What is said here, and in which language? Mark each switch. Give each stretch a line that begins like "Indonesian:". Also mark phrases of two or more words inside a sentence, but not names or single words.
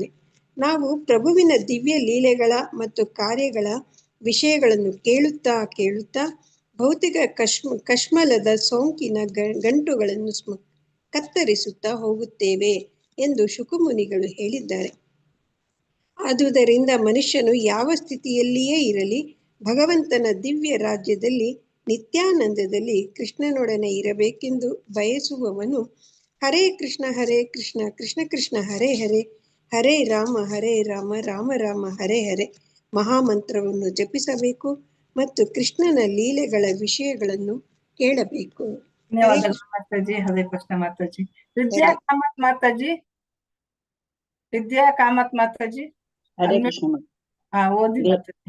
Kannada: ನಾವು ಪ್ರಭುವಿನ ದಿವ್ಯ ಲೀಲೆಗಳ ಮತ್ತು ಕಾರ್ಯಗಳ ವಿಷಯಗಳನ್ನು ಕೇಳುತ್ತಾ ಭೌತಿಕ ಕಶ್ಮಲದ ಸೋಂಕಿನ ಗಂಟುಗಳನ್ನು ಕತ್ತರಿಸುತ್ತಾ ಹೋಗುತ್ತೇವೆ ಎಂದು ಶುಕಮುನಿಗಳು ಹೇಳಿದ್ದಾರೆ. ಆದುದರಿಂದ ಮನುಷ್ಯನು ಯಾವ ಸ್ಥಿತಿಯಲ್ಲಿಯೇ ಇರಲಿ ಭಗವಂತನ ದಿವ್ಯ ರಾಜ್ಯದಲ್ಲಿ ನಿತ್ಯಾನಂದದಲ್ಲಿ ಕೃಷ್ಣನೊಡನೆ ಇರಬೇಕೆಂದು ಬಯಸುವವನು
Sanskrit: ಹರೇ ಕೃಷ್ಣ ಕೃಷ್ಣ ಕೃಷ್ಣ ಹರೇ ಹರೇ, ಹರೇ ರಾಮ ರಾಮ ರಾಮ ಹರೇ ಹರೇ
Kannada: ಮಹಾಮಂತ್ರವನ್ನು ಜಪಿಸಬೇಕು ಮತ್ತು ಕೃಷ್ಣನ ಲೀಲೆಗಳ ವಿಷಯಗಳನ್ನು ಕೇಳಬೇಕು. ಧನ್ಯವಾದಗಳು ಮಾತಾಜಿ. ಹರೇ ಕೃಷ್ಣ ಮಾತಾಜಿ. ವಿದ್ಯಾ ಕಾಮತ್ ಮಾತಾಜಿ. ಹರೇ ಕೃಷ್ಣ. ಓದಿ ಮಾತಾಜಿ.